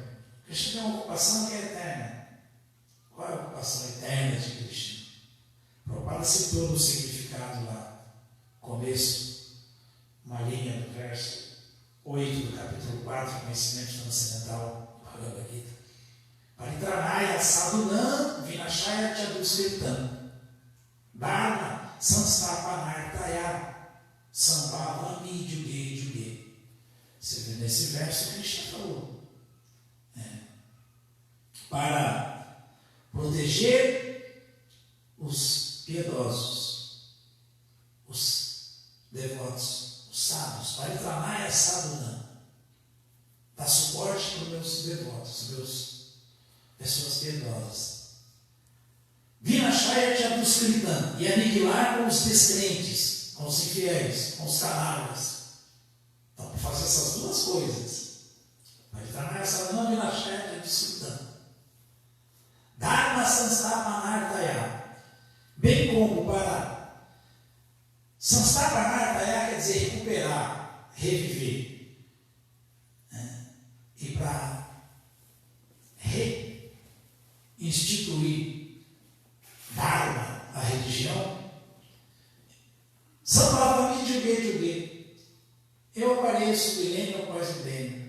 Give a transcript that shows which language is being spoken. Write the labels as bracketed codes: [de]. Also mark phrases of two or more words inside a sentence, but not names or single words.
[pt] Krishna tem uma ocupação que é eterna. Qual é a ocupação eterna de Krishna? Prabhupada citou no significado lá, começo, uma linha do verso 8 do capítulo 4, Conhecimento Transcendental, Bhagavad Gita. [sa] Paritranaya sadhunam vinashaya chaduskritam dharma sanstapanartaya sambhavami juge juge. [pt] Você vê nesse verso Krishna falou. Para proteger os piedosos, os devotos, os sábios, [sa] Paritranaya sadhunam, [pt] dar suporte para os meus devotos, pessoas piedosas. [sa] Vinashaya chaduskritam, [pt] e aniquilar com os descrentes, com os infiéis, com os canalhas. Então, para fazer essas duas coisas, [sa] Paritranaya sadhunam, Vinashaya chaduskritam. Dharma sanstapanartaya, [pt] bem como para sanstapanartaya quer dizer recuperar, reviver, e para reinstituir Dharma, a religião, [sa] Sambhavami Juge Juge, [pt] eu apareço milênio após milênio.